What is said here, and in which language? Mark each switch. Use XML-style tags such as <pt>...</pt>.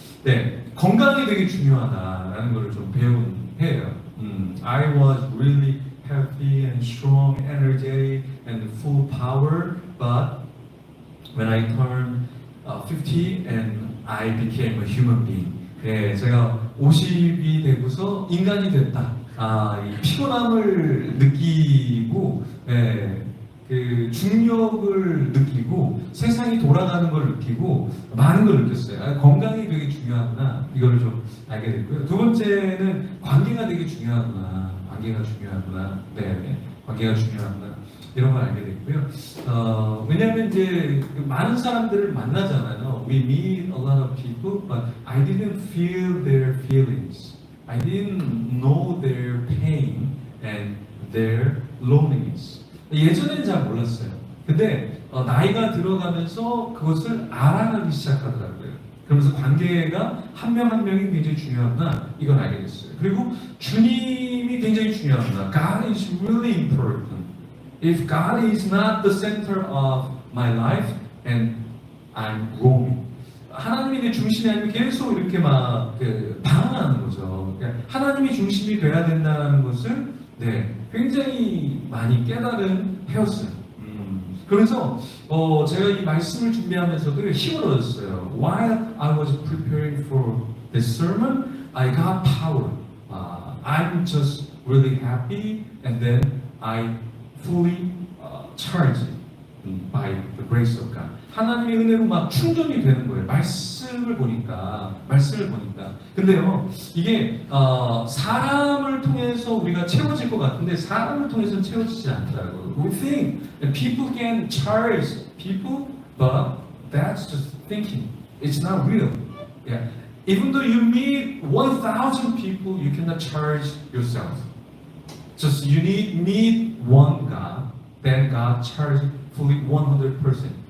<ko>네, 건강이 되게 중요하다라는 것을 좀 배운 해요.</ko> <en>I was really healthy and strong, energetic, and full power. But when I turned 50 and I became a human being,</en> <ko>예, 제가 50이 되고서 인간이 됐다. 이 피곤함을 느끼고, 그 중력을 느끼고 세상이 돌아가는 걸 느끼고 많은 걸 느꼈어요. 건강이 되게 중요하구나 이걸 좀 알게 됐고요. 두 번째는 관계가 되게 중요하구나. 관계가 중요하구나. 네, 관계가 중요하구나. 이런 걸 알게 됐고요. 왜냐하면 이제 많은 사람들을 만나잖아요.</ko> <en>We meet a lot of people, but I didn't feel their feelings. I didn't know their pain and their loneliness.</en> <ko>예전에는 잘 몰랐어요. 근데 나이가 들어가면서 그것을 알아가기 시작하더라고요. 그러면서 관계가 한 명 한 명이 굉장히 중요하구나 이걸 알게 됐어요. 그리고 주님이 굉장히 중요하구나.</ko> <en>God is really important. If God is not the center of my life and I'm roaming.</en> <ko>하나님이 내 중심이 아니면 계속 이렇게 막 방황하는 거죠. 그러니까 하나님이 중심이 돼야 된다는 것을 굉장히 많이 깨달은 해였어요. 그래서 제가 이 말씀을 준비하면서도 힘을 얻었어요.</ko> <en>While I was preparing for this sermon, I got power. I'm just really happy, and then I fully charged by the grace of God.</en> <ko>하나님의 은혜로 막 충전이 되는 거예요. 말씀을 보니까. 근데요, 이게 사람을 통해서 우리가 채워질 것 같은데 사람을 통해서는 채워지지 않더라고요.</ko> <en>We think that people can charge people, but that's just thinking. It's not real. Yeah. Even though you meet 1,000 people, you cannot charge yourself. Just you meet one God, then God charges fully 100%.</en>